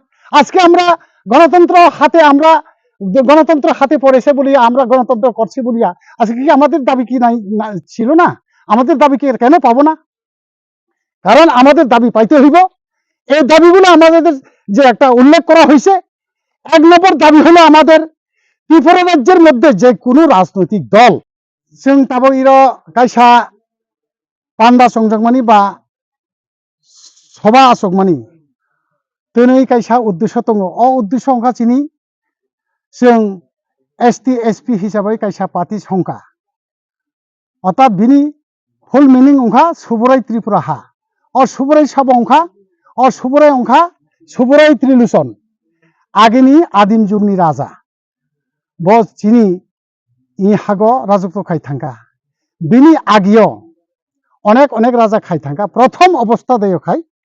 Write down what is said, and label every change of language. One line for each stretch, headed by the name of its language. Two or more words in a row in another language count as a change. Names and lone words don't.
Bangla: আজকে আমরা গণতন্ত্র হাতে পড়েছে বলিয়া, আমরা গণতন্ত্র করছি বলিয়া আজকে কি আমাদের দাবি কি নাই ছিল না? আমাদের দাবি কি কেন পাবো না? কারণ আমাদের দাবি পাইতে হইব। এই দাবিগুলো আমাদের যে একটা উল্লেখ করা হয়েছে, 1 নম্বর দাবি হলো আমাদের ত্রিপুরা রাজ্যের মধ্যে যে কোনো রাজনৈতিক দল
Kok Borok: जों ताबो इरो कायसा पान्दा संजोगमानि बा सभा आसोगमानि दिनै कायसा उद्देश्य दङ। अ उद्देश्य अंखा चिनि जों एसटी एसपी हिसाबै कायसा पार्टी संखा अर्थात बिनि फुल मिनिं अंखा सुबुराय त्रिपुरा हा और सुबुराय साब अंखा और सुबुराय अंखा सुबुराय त्रिलोचन आगेनि आदिम जुगनि राजा ब चिनि इ हागो राजत्व खायथांखा बिनि आगियो अनेक अनेक राजा खायथांखा प्रथम अवस्था देयखाय